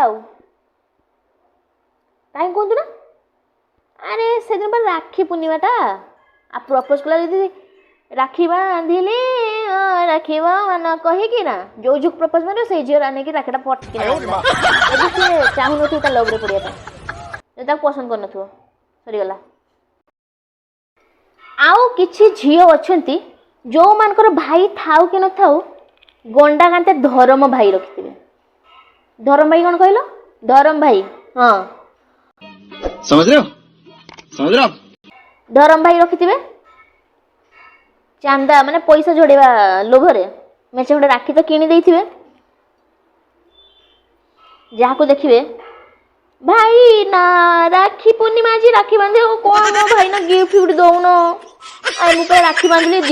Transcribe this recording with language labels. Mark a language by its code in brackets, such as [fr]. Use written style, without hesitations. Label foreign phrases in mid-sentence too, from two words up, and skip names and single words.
[or] ଆଉ କାହିଁ କୁହନ୍ତୁ ନା, ଆରେ ସେଦିନ ବା ରାକ୍ଷୀ ପୂର୍ଣ୍ଣିମାଟା, ଆଉ ପ୍ରପୋଜ କଲା ଯଦି ରାକ୍ଷୀ ବାନ୍ଧିଲି ରାକ୍ଷୀ ମାନ କହିକି ନା ଯେଉଁ ଝିଅକୁ ପ୍ରପୋଜ ମାରିବ ସେଇ ଝିଅ ନେଇକି ରାକ୍ଷୀଟା ପଟକିନା ଯଦି ସିଏ ଚାହୁଁନଥିବ ତା ଲଭ୍ରେ ପଡ଼ିବା ପାଇଁ, ଯଦି ତାକୁ ପସନ୍ଦ କରିନଥିବ, ସରିଗଲା। ଆଉ କିଛି ଝିଅ ଅଛନ୍ତି ଯେଉଁମାନଙ୍କର ଭାଇ ଥାଉ କି ନଥାଉ ଗଣ୍ଡା ଗାନ୍ତେ ଧରମ ଭାଇ ରଖିଥିବେ। ଧରମ ଭାଇ କ'ଣ କହିଲ? ଧରମ ଭାଇ, ହଁ, [hi] समझ रहे हो [or] ଧରମ ଭାଇ ରଖିଥିବେ। ଚାନ୍ଦା ମାନେ ପଇସା ଯୋଡ଼େଇବା ଲୋଭରେ ମେଞ୍ଚେ ଖଣ୍ଡେ ରାକ୍ଷୀ ତ କିଣି ଦେଇଥିବେ। ଯାହାକୁ ଦେଖିବେ, ଭାଇ ନା ରାକ୍ଷୀ ପୂର୍ଣ୍ଣିମା ଆଜି ରାକ୍ଷୀ ବାନ୍ଧିବ, କ'ଣ ମୋ ଭାଇ ନା ଗିଫ୍ଟ ଦଉନ, ମୁଁ ରାକ୍ଷୀ ବାନ୍ଧିଲି